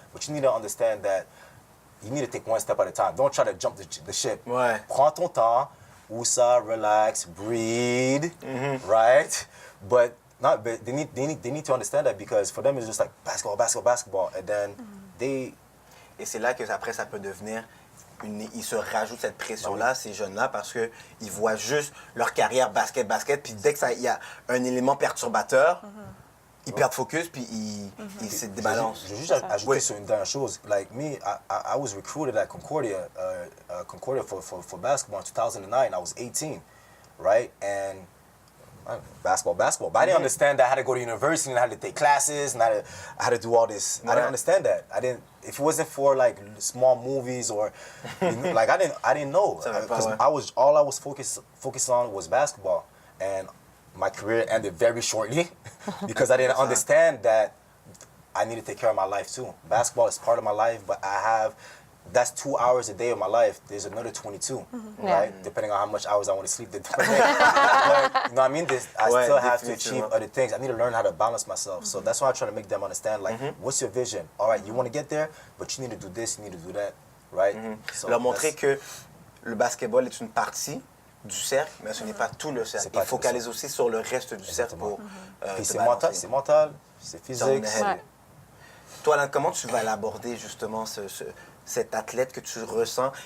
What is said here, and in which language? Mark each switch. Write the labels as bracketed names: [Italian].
[English] But you need to understand that you need to take one step at a time. Don't try to jump the ship. [French] Ouais. Prends ton temps, woosah, [English] relax, breathe, right? But they need to understand that because for them, it's just like basketball. And then [French] Et c'est là que après, ça peut devenir... Ils se rajoutent cette pression-là, ces jeunes-là, parce qu'ils voient juste leur carrière basket, puis dès qu'il y a un élément perturbateur, ils perdent focus, puis ils se débalancent. Je veux juste ajouter sur une dernière chose. [English] Like me, I was recruited at Concordia, for basketball in 2009. I was 18, right? And basketball. But I didn't understand that I had to go to university and I had to take classes and I had to do all this. I didn't understand that. If it wasn't for like small movies or like I didn't know because all I was focused on was basketball, and my career ended very shortly because I didn't understand that I need to take care of my life too. Basketball is part of my life, but that's 2 hours a day of my life. There's another 22, right? Depending on how much hours I want to sleep the day. But, you know what I mean? I still have to achieve other things. I need to learn how to balance myself. So that's why I try to make them understand, like, what's your vision? All right, you want to get there, but you need to do this, you need to do that, right? So [French] leur montrer que le basketball est une partie du cercle, mais ce n'est pas tout le cercle. Il focalise aussi sur le reste du cercle pour c'est mental, c'est physique. Toi, Alan, comment tu vas l'aborder, justement, cet athlète que tu ressens?